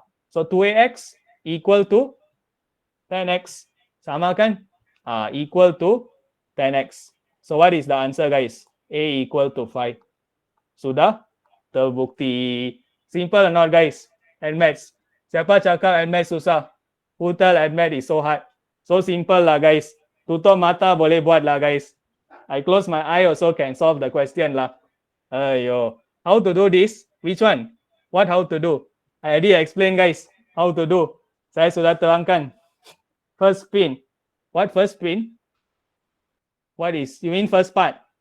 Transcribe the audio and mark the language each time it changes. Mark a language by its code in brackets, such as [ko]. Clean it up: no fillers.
[en] So 2ax equal to 10x. [ms] Sama kan? [en] Equal to 10x. So what is the answer, guys? A equal to 5. [ms] Sudah terbukti. [en] Simple or not, guys? AdMaths. [ms] Siapa cakap AdMaths susah? [en] Who tell AdMaths is so hard? So simple lah, guys. [ms] Tutup mata boleh buat lah, guys. [en] I close my eye also can solve the question lah. Ayo. How to do this? Which one? What how to do? I already explained, guys. How to do. [ms] Saya sudah terangkan. [en] First spin. What first print? What is, you mean first part?